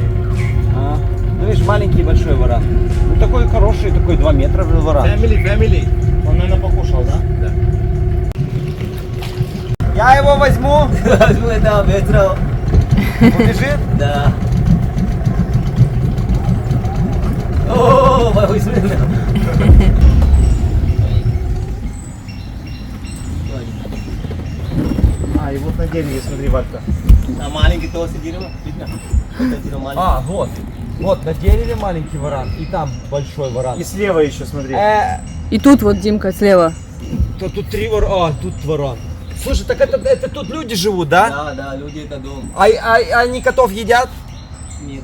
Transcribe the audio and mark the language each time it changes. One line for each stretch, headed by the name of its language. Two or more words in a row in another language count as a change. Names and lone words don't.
Russian: Ну видишь, маленький и большой варан. Ну такой хороший, такой 2 метра варан. Family. Он, наверное, покушал, да? Да. Я его возьму. Это ветра. Убежит? Да. О,
Indonesian: bagus benar.
Russian: А, и вот на дереве, смотри, Валька.
Indonesian: Nah, maling kita sendiri mah, fitnah. Kita tidak maling.
Russian: А, вот. Вот на дереве маленький варан, и там большой варан. И слева еще, смотри. И тут вот Димка слева. То тут 3 варана. А, тут варан. Слушай, так это тут люди живут, да? Да, люди это дом. А они котов едят? Нет.